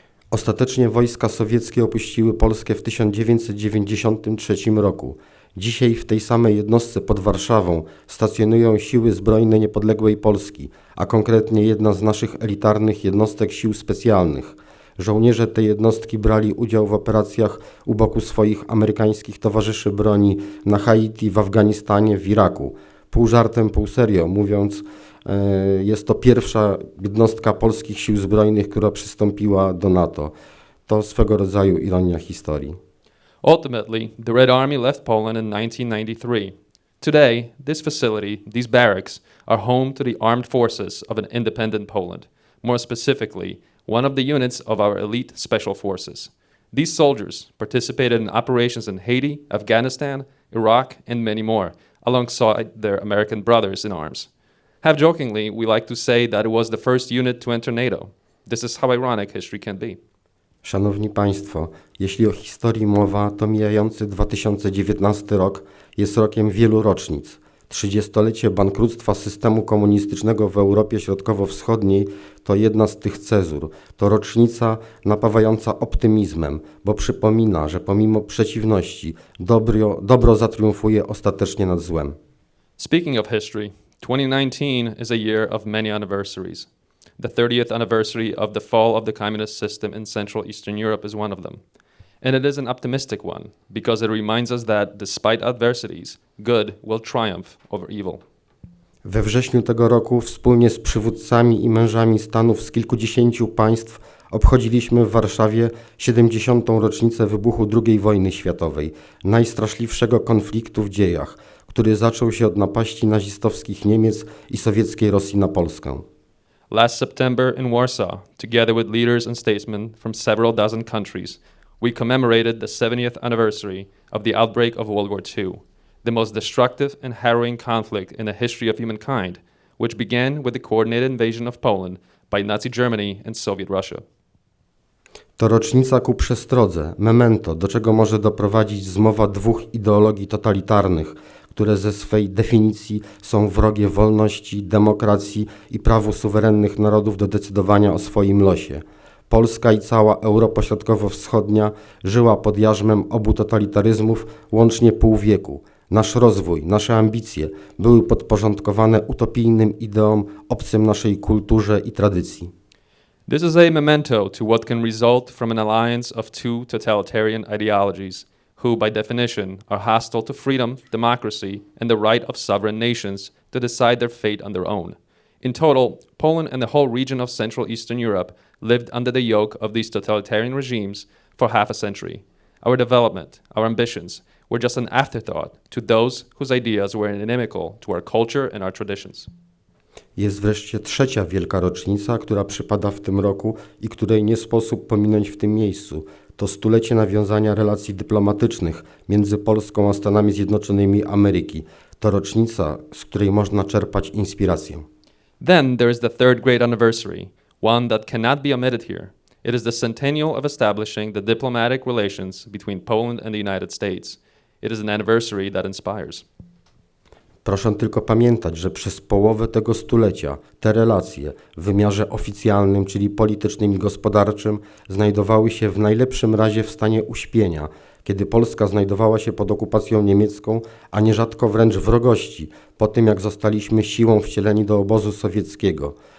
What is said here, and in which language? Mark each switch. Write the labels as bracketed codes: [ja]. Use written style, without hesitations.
[pl] Ostatecznie wojska sowieckie opuściły Polskę w 1993 roku. Dzisiaj w tej samej jednostce pod Warszawą stacjonują siły zbrojne niepodległej Polski, a konkretnie jedna z naszych elitarnych jednostek sił specjalnych. Żołnierze tej jednostki brali udział w operacjach u boku swoich amerykańskich towarzyszy broni na Haiti, w Afganistanie, w Iraku. Pół żartem, pół serio mówiąc, jest to pierwsza jednostka polskich sił zbrojnych, która przystąpiła do NATO. To swego rodzaju ironia historii. [en] Ultimately, the Red Army left Poland in 1993. Today, this facility, these barracks, are home to the armed forces of an independent Poland. More specifically, one of the units of our elite special forces. These soldiers participated in operations in Haiti, Afghanistan, Iraq, and many more, alongside their American brothers in arms. Half-jokingly, we like to say that it was the first unit to enter NATO. This is how ironic history can be. [pl] Szanowni Państwo, jeśli o historii mowa, to mijający 2019 rok jest rokiem wielu rocznic. 30-lecie bankructwa systemu komunistycznego w Europie Środkowo-Wschodniej to jedna z tych cezur. To rocznica napawająca optymizmem, bo przypomina, że pomimo przeciwności dobro zatriumfuje ostatecznie nad złem. [en] Speaking of history, 2019 is a year of many anniversaries. The 30th anniversary of the fall of the communist system in Central Eastern Europe is one of them. And it is an optimistic one, because it reminds us that, despite adversities, good will triumph over evil. [pl] We wrześniu tego roku wspólnie z przywódcami i mężami stanów z kilkudziesięciu państw obchodziliśmy w Warszawie 70. rocznicę wybuchu II wojny światowej, najstraszliwszego konfliktu w dziejach, który zaczął się od napaści nazistowskich Niemiec i sowieckiej Rosji na Polskę. [en] Last September in Warsaw, together with leaders and statesmen from several dozen countries, we commemorated the 70th anniversary of the outbreak of World War II, the most destructive and harrowing conflict in the history of humankind, which began with the coordinated invasion of Poland by Nazi Germany and Soviet Russia. [pl] To rocznica ku przestrodze, memento, do czego może doprowadzić zmowa dwóch ideologii totalitarnych, które ze swej definicji są wrogie wolności, demokracji i prawu suwerennych narodów do decydowania o swoim losie. Polska i cała Europa Środkowo-Wschodnia żyła pod jarzmem obu totalitaryzmów łącznie pół wieku. Nasz rozwój, nasze ambicje były podporządkowane utopijnym ideom obcym naszej kulturze i tradycji. [en] This is a memento to what can result from an alliance of two totalitarian ideologies, who by definition are hostile to freedom, democracy, and the right of sovereign nations to decide their fate on their own. In total, Poland and the whole region of Central Eastern Europe lived under the yoke of these totalitarian regimes for half a century. Our development, our ambitions, were just an afterthought to those whose ideas were inimical to our culture and our traditions. [pl] Jest wreszcie trzecia wielka rocznica, która przypada w tym roku i której nie sposób pominąć w tym miejscu. To stulecie nawiązania relacji dyplomatycznych między Polską a Stanami Zjednoczonymi Ameryki. To rocznica, z której można czerpać inspirację. [en] Then there is the third great anniversary, one that cannot be omitted here. It is the centennial of establishing the diplomatic relations between Poland and the United States. It is an anniversary that inspires. [pl] Proszę tylko pamiętać, że przez połowę tego stulecia te relacje w wymiarze oficjalnym, czyli politycznym i gospodarczym, znajdowały się w najlepszym razie w stanie uśpienia, kiedy Polska znajdowała się pod okupacją niemiecką, a nierzadko wręcz wrogości, po tym jak zostaliśmy siłą wcieleni do obozu sowieckiego.